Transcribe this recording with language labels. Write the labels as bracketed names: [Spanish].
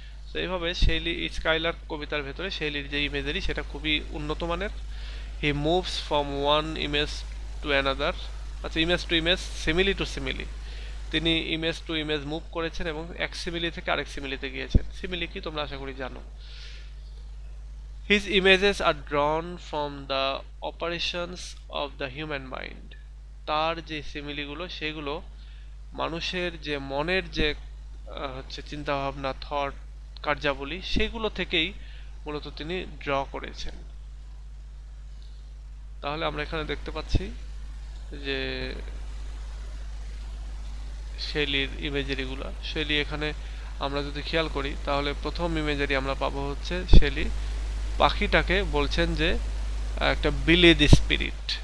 [Bangla] তো এইভাবে Shelley Skylark কবিতার ভেতরে শেলির যে ইমেজারি সেটা খুবই উন্নত মানের। [English] He moves from one image to another. [Bangla] আচ্ছা, [English] image to image, simile to simile, [Bangla] তিনি ইমেজ টু ইমেজ মুভ করেছেন এবং এক সিমিলি থেকে আরেক সিমিলিতে গিয়েছেন। সিমিলি কি তোমরা আশা করি জানো। [English] His images are drawn from the operations of the human mind. [Bangla] তার যে সিমিলিগুলো সেগুলো মানুষের যে মনের যে হচ্ছে চিন্তা ভাবনা, থট, কার্যাবলী সেগুলো থেকেই মূলত তিনি ড্র করেছেন। তাহলে আমরা এখানে দেখতে পাচ্ছি যে শেলির ইমেজারিগুলা, শেলি এখানে আমরা যদি খেয়াল করি তাহলে প্রথম ইমেজারি আমরা পাবো হচ্ছে শেলি পাখিটাকে বলছেন যে একটা বিলিড স্পিরিট।